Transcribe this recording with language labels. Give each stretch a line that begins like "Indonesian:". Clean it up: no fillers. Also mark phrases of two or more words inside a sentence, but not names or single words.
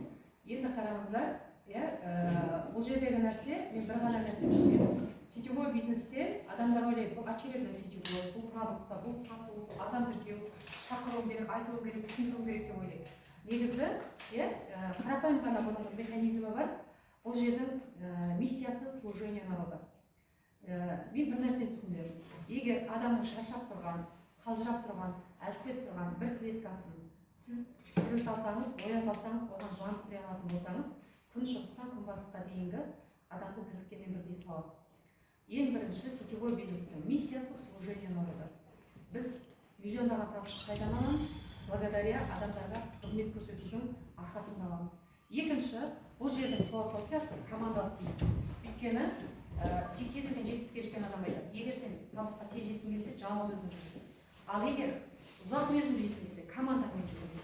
Kazakh: Енді қараңыздар, бұл жердегі нәрсе, мен бір ғана нәрсе түсінемін. Сетевой бизнесте адамдар ойлайды, бұл
Russian: очередной сетевой,
Kazakh: бұл продукция, бұл сату, адам тіркеу, шақыру керек, айтылу керек, түсіндіру керек деп ойлайды. Негізі, қарапайым ғана бұның механизмі бар. Бұл жердің миссиясы
Russian: служение народа.
Kazakh: Мен бір нәрсе түсіндіремін. Егер адамның шаршап тұрған, қалжырап тұрған, әлсіреп тұрған бір клеткасын сіз тірілт алсаңыз, боят алсаңыз, оған жан кіре алатын болсаңыз, күншығыстан күнбатысқа дейінгі адамды тірілткеннен бірдей салады. Ең бірінші сетевой бизнестің миссиясы
Russian: служение народа.
Kazakh: Біз миллиондаған табысты қайдан аламыз? Благодаря адамдарға қызмет көрсетудің арқасында аламыз. Екінші, бұл жердің философиясы командалық бизнес. Өйткені кезінде жетістікке жеткен адам айтады. Егер сен табысқа тез жеткің келсе, жалғыз өзің жүру. Ал егер ұзақ мерзімді жеткің келсе, командамен жүру.